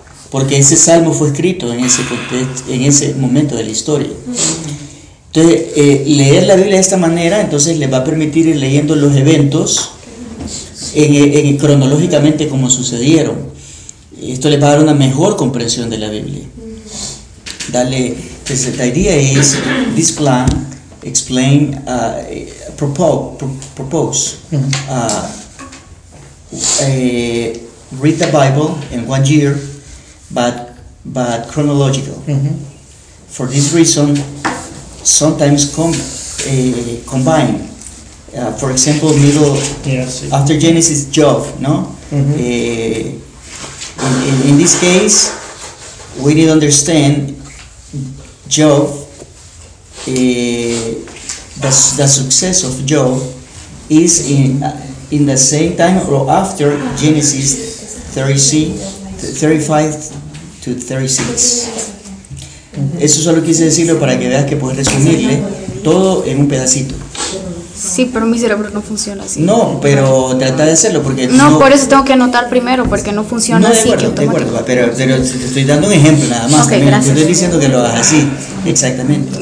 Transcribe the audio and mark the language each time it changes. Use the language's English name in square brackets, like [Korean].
[Spanish] Porque ese Salmo fue escrito en ese momento de la historia. Entonces, leer la Biblia de esta manera, entonces les va a permitir ir leyendo los eventos en cronológicamente como sucedieron. Esto les va a dar una mejor comprensión de la Biblia. Dale, pues, la idea es, [English] this plan... explain, propose, read the Bible in 1 year, but chronological. For this reason, sometimes combine. For example, middle, yes, after Genesis, Job, no? In this case, we need to understand Job. The success of Job is in the same time or after Genesis 35 to 36. [Spanish] Eso solo quise decirlo para que veas que puedes resumirle todo en un pedacito. Sí, pero mi cerebro no funciona así. No, pero trata de hacerlo porque no, por eso tengo que anotar primero porque no funciona. No, de así acuerdo, de acuerdo, pero te estoy dando un ejemplo nada más. Okay, gracias. Yo estoy diciendo que lo hagas así. Exactamente.